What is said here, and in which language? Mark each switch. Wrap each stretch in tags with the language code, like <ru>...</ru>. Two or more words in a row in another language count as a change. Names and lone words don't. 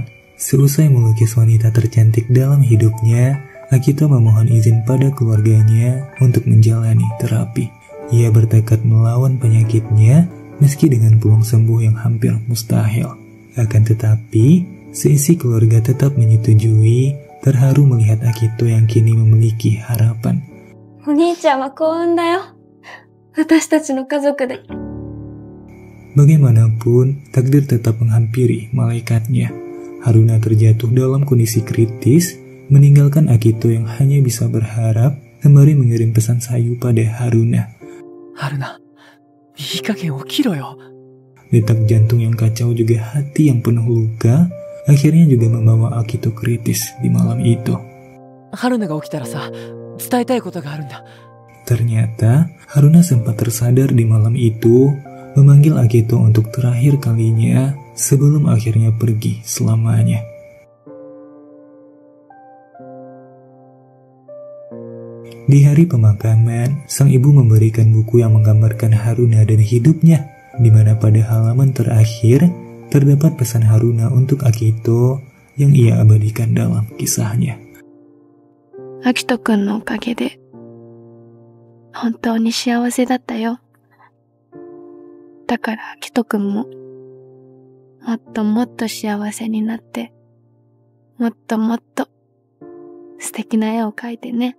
<id>Seusai melukis wanita tercantik dalam hidupnya, Akito memohon izin pada keluarganya untuk menjalani terapi. Ia bertekad melawan penyakitnya meski dengan peluang sembuh yang hampir mustahil. Akan tetapi, seisi keluarga tetap menyetujui, terharu melihat Akito yang kini memiliki harapan.</id> <ja>お兄ちゃんは幸運だよ。私たちの家族で。</ja> <id>Bagaimanapun, takdir tetap menghampiri malaikatnya. Haruna terjatuh dalam kondisi kritis, meninggalkan Akito yang hanya bisa berharap, sembari mengirim pesan sayu pada Haruna.</id> <ja>Haruna, いい加減起きろよ。</ja> <id>Detak jantung yang kacau juga hati yang penuh luka, akhirnya juga membawa Akito kritis di malam itu.</id> <ja>春菜が起きたらさ、伝えたいことがあるんだ。</ja> <id>Ternyata, Haruna sempat tersadar di malam itu, memanggil Akito untuk terakhir kalinya sebelum akhirnya pergi selamanya. Di hari pemakaman, sang ibu memberikan buku yang menggambarkan Haruna dan hidupnya, di mana pada halaman terakhir terdapat pesan Haruna untuk Akito yang ia abadikan dalam kisahnya.</id> <ja>アキトくんのおかげで本当に幸せだったよ。だからアキトくんももっともっと幸せになって、もっともっと素敵な絵を描いてね。</ja>